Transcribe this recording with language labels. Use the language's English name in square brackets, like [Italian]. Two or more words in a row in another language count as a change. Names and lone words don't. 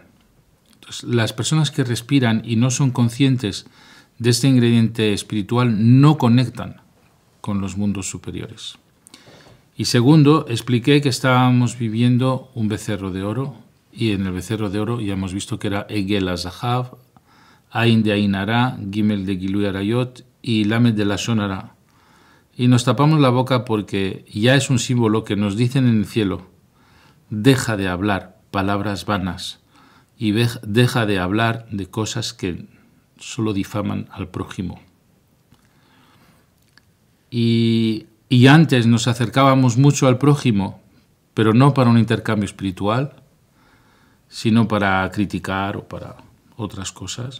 [Spanish] Entonces, las personas que respiran y no son conscientes de este ingrediente espiritual no conectan con los mundos superiores. Y segundo, expliqué que estábamos viviendo un becerro de oro, y en el becerro de oro ya hemos visto que era [Hebrew] עגל הזהב, [Spanish] Ain de Ainara, Gimel de [Hebrew] גילוי עריות [Spanish] y Lamed de [Hebrew] לשון הרע. [Spanish] Y nos tapamos la boca porque ya es un símbolo que nos dicen en el cielo: deja de hablar palabras vanas y deja de hablar de cosas que solo difaman al prójimo. Y antes nos acercábamos mucho al prójimo, pero no para un intercambio espiritual, sino para criticar o para otras cosas.